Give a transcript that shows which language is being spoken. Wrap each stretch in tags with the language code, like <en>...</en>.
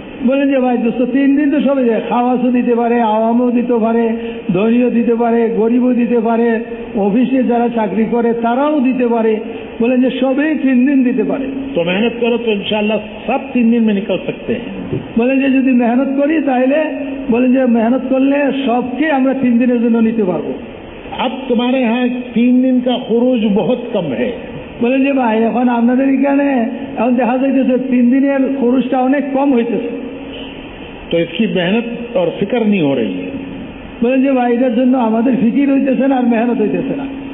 <bn>বলেন যে ভাই দোস্ত 3 দিন তো সবাই যায়, খাওয়াসও দিতে পারে, আওয়ামও দিতে পারে, ধনীও দিতে পারে, গরিবও দিতে পারে, অফিসে যারা চাকরি করে তারাও দিতে পারে। বলেন যে সবই 3 দিন দিতে পারে।</bn> <hi>तो मेहनत करो तो इंशाल्लाह सब 3 दिन में निकल सकते हैं।</hi> <bn>বলেন যে যদি মেহনত করি তাহলে বলেন যে মেহনত করলে সবকে আমরা 3 দিনের জন্য নিতে পারবো।</bn> <hi>अब तुम्हारे यहाँ 3 दिन का खुरूज बहुत कम है।</hi> <bn>বলেন যে ভাই এখন আপনাদের এখানে এখন দেখা যাইতেছে 3 দিনের খরচটা অনেক কম হইতেছে,</bn> <hi>तो इसकी मेहनत और फिक्र नहीं हो रही है।</hi> <bn>বলেন যে ভাই এটার জন্য আমাদের ফিকির হইতেছে না আর মেহনত হইতেছে না।</bn>